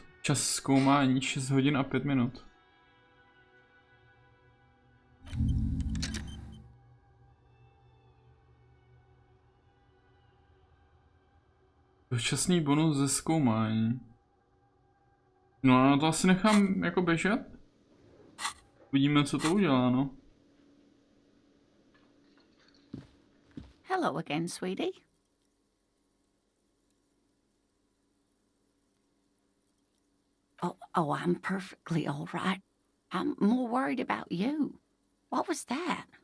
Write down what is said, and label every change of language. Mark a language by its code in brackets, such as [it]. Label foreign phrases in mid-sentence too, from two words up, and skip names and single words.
[cs] Čas zkoumání 6 hodin a 5 minut. Dočasný bonus ze zkoumání. No a to asi nechám jako běžet. Vidíme, co to udělá, no. [en] Hello again, sweetie. Oh, I'm perfectly all right. I'm more worried about you. What was that?